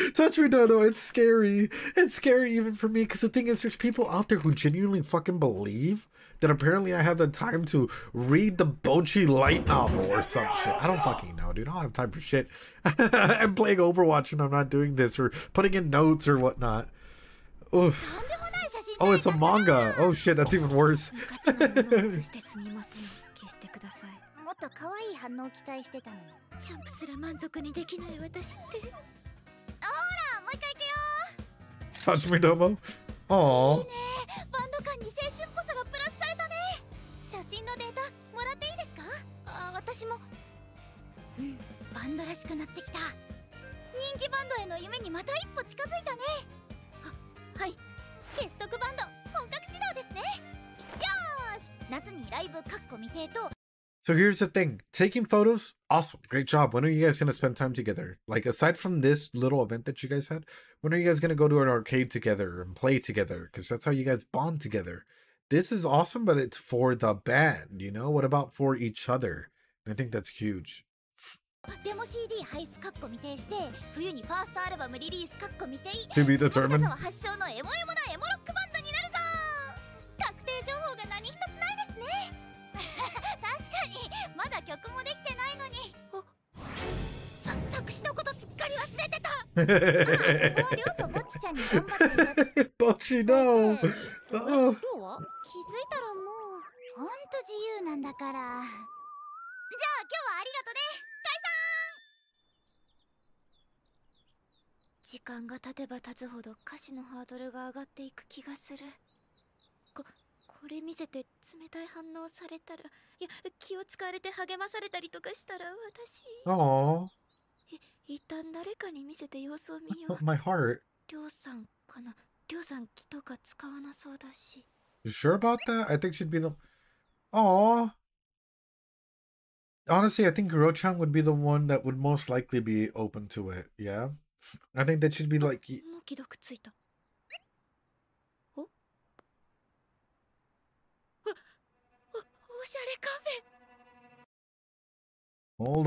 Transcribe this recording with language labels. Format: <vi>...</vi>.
<en>Touch me, no, it's scary. It's scary even for me, because the thing is, there's people out there who genuinely fucking believe that apparently I have the time to read the Bocchi light novel or some shit. I don't fucking know, dude. I don't have time for shit. I'm playing Overwatch and I'm not doing this or putting in notes or whatnot. Oof. Oh, it's a manga. Oh shit, that's even worse.</en> <ja>もっと可愛い反応を期待してたのに。ジャンプすら満足にできない私って。ほら、もう一回行くよ。</ja> <en>Touch me, Domo. Aww.</en> <ja>いいね。バンド感に青春っぽさがプラスされたね。写真のデータもらっていいですか？私も。バンドらしくなってきた。人気バンドへの夢にまた一歩近づいたね。はい。結束バンド本格始動ですね。よーし、夏にライブかっこ未定と。</ja> <en>So here's the thing. Taking photos, awesome. Great job. When are you guys going to spend time together? Like, aside from this little event that you guys had, when are you guys going to go to an arcade together and play together? Because that's how you guys bond together. This is awesome, but it's for the band, What about for each other? I think that's huge.</en> <ja>デモ CD 配布かっこ未定して冬にファーストアルバムリリースかっこ未定</ja> <en>To be determined.</en> <ja>下北沢発祥のエモエモなエモロックバンドになるぞ。確定情報が何一つないですね。確かにまだ曲もできてないのに。作詞のことすっかり忘れてた。りょうとぼっちちゃんに頑張っていた。ぼっち</ja> <en>no.</en> <ja>りょうは気づいたらもうほんと自由なんだから。じゃあ今日はありがとね。時間が経てば経つほど歌詞のハードルが上がっていく気がする。これ見せて冷たい反応されたら、いや気を使われて励まされたりとかしたら私。</ja> <en>Aww.</en> <ja>一旦誰かに見せて様子を見よう。</ja> <en>My heart.</en> <ja>りょうさんかな。りょうさん気とか使わなそうだし。</ja> <en>You sure about that? I think she'd be the... Aww. Honestly, I think Guro-chan would be the one that would most likely be open to it. Yeah? I think that should be like...</en> <ja>もう既読ついた。おしゃれカフェ。</ja>